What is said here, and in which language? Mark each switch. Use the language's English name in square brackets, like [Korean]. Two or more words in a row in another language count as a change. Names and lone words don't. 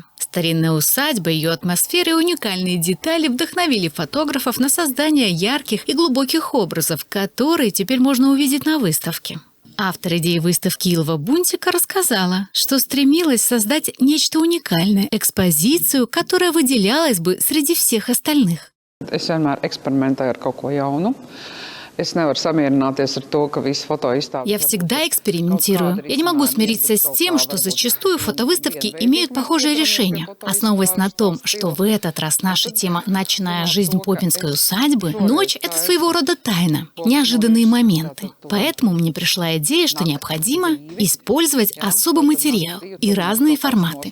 [Russian] Старинная усадьба, ее атмосфера и уникальные детали вдохновили фотографов на создание ярких и глубоких образов, которые теперь можно увидеть на выставке. Автор идеи выставки Илва Бунтика рассказала, что стремилась создать нечто уникальное, экспозицию, которая выделялась бы среди всех остальных. [Latvian] Es vienmēr eksperimentēju ar kaut ko jaunu. Es nevaru samierināties ar to, ka visi fotoizstādes. [Russian] Я всегда экспериментирую. Я не могу смириться с тем, что зачастую фотовыставки имеют похожие решения. Основываясь на том, что в этот раз наша тема «Ночная жизнь попинской усадьбы», ночь – это своего рода тайна, неожиданные моменты. Поэтому мне пришла идея, что необходимо использовать особый материал и разные форматы.